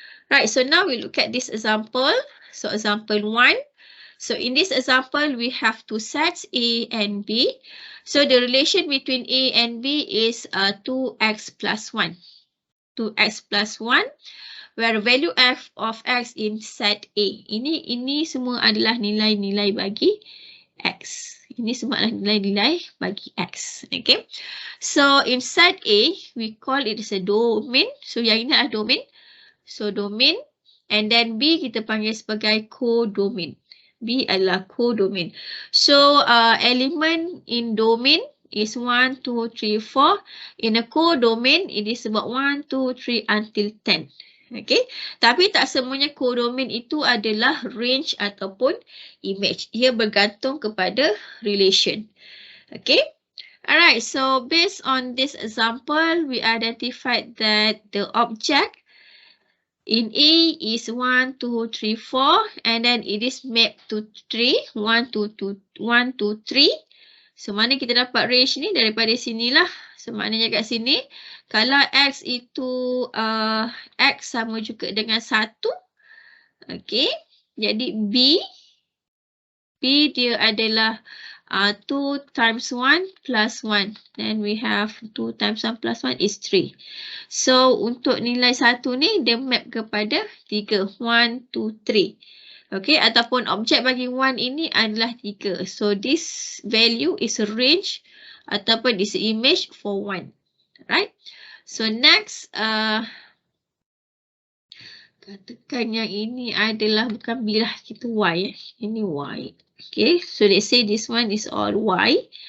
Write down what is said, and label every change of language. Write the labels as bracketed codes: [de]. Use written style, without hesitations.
[en] Right, so now we look at this example. So example 1. So in this example, we have two sets A and B. So the relation between A and B is 2x plus 1. 2x plus 1, where value f of x in set A. [ms] Ini semua adalah nilai-nilai bagi x. Ini semua adalah nilai-nilai bagi x. Okay. [en] So in set A, we call it as a domain. [ms] So yang ini adalah domain. [en] So domain. And then B [ms] kita panggil sebagai [en] codomain. [ms] B adalah codomain. [en] So element in domain is 1, 2, 3, 4. In a codomain, it is about 1, 2, 3 until 10. [ms] Okay. Tapi tak semuanya codomain itu adalah range ataupun image. Ia bergantung kepada relation. Okay. Alright. [en] So based on this example, we identified that the object in A is 1, 2, 3, 4 and then it is mapped to 3, 1, 2, 1, 2, 3. [ms] So mana kita dapat range ni? Daripada sinilah. So maknanya kat sini, kalau X itu X sama juga dengan 1. Okay. Jadi B dia adalah 2 times 1 plus 1. [en] Then we have 2 times 1 plus 1 is 3. [ms] So untuk nilai 1 ni dia map kepada 3. 1, 2, 3. [en] Okay, [ms] ataupun objek bagi 1 ini adalah 3. [en] So this value is a range ataupun is an image for 1. Right? [ms] So next, katakan yang ini adalah bukan B lah, kita Y. Ini Y. [en] Okay, so let's say this one is all Y.